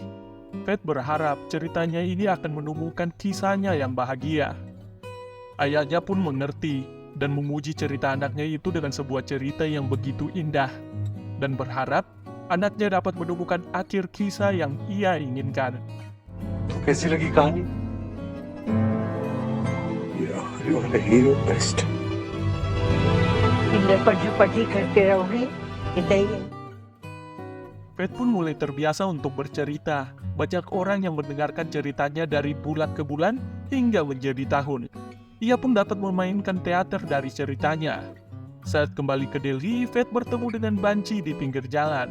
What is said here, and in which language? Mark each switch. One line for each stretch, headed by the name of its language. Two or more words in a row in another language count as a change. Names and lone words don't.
Indonesian: Fate berharap ceritanya ini akan menemukan kisahnya yang bahagia. Ayahnya pun mengerti dan memuji cerita anaknya itu dengan sebuah cerita yang begitu indah. Dan berharap anaknya dapat menemukan akhir kisah yang ia inginkan.
Hindi: तो कैसी लगी कहानी?
English: You are the hero best.
Hindi: पढ़ी करते रहोगे इतना
Indonesian: Fate pun mulai terbiasa untuk bercerita. Banyak orang yang mendengarkan ceritanya dari bulan ke bulan hingga menjadi tahun. Ia pun dapat memainkan teater dari ceritanya. Saat kembali ke Delhi, Fate bertemu dengan Banci di pinggir jalan.